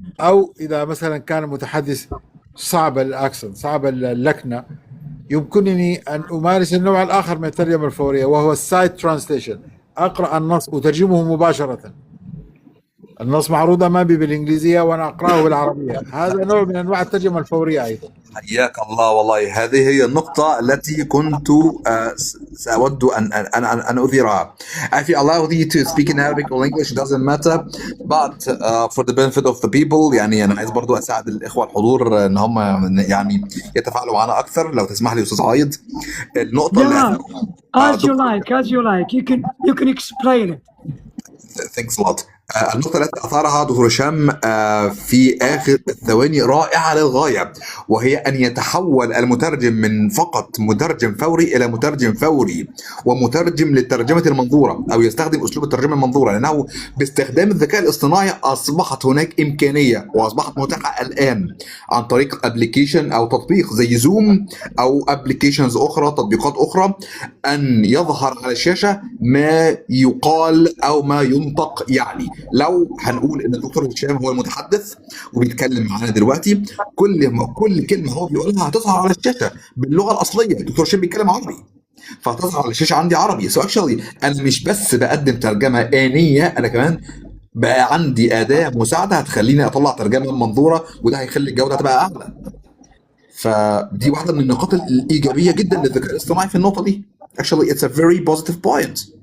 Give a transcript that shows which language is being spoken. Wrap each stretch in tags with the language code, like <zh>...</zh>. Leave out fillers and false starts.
<ar>أو إذا مثلا كان المتحدث صعب الأكسنت، صعب اللكنة، يمكنني أن أمارس النوع الآخر من الترجمة الفورية وهو السايد ترانسليشن. أقرأ النص أترجمه مباشرة، النص معروض أمامي بالإنجليزية وأنا أقرأه بالعربية. هذا نوع من أنواع الترجمة الفورية أيضا. حياك الله. والله هذه هي النقطة التي كنت سأود أن أثيرها.</ar> <en>If you allow me to speak in Arabic or English doesn't matter, but for the benefit of the people،</en> <ar>يعني أنا عايز برضو أساعد الإخوة الحضور إن هم يعني يتفاعلوا معنا أكثر. لو تسمح لي أستاذ عايد، النقطة اللي</ar> <en>as you like, you can explain it. Thanks a lot.</en> <ar>النقطة التي أثارها دكتور هشام في آخر الثواني رائعة للغاية، وهي أن يتحول المترجم من فقط مترجم فوري إلى مترجم فوري ومترجم للترجمة المنظورة، أو يستخدم أسلوب الترجمة المنظورة، لأنه باستخدام الذكاء الاصطناعي أصبحت هناك إمكانية وأصبحت متاحة الآن عن طريق أبليكيشن أو تطبيق زي زوم أو أبليكيشنز أخرى، تطبيقات أخرى، أن يظهر على الشاشة ما يقال أو ما ينطق. يعني لو هنقول ان الدكتور هشام هو المتحدث وبيتكلم معانا دلوقتي، كل كلمه هو بيقولها هتظهر على الشاشه باللغه الاصليه. الدكتور هشام بيتكلم عربي فهتظهر على الشاشه عندي عربي.</ar> <en>so actually</en> <ar>انا مش بس بقدم ترجمه آنية، انا كمان بقى عندي اداه مساعده هتخليني اطلع ترجمه منظوره، وده هيخلي الجوده تبقى اعلى. فدي واحده من النقاط الايجابيه جدا للذكاء الاصطناعي في النقطه دي.</ar> <en>Actually it's a very positive point.</en>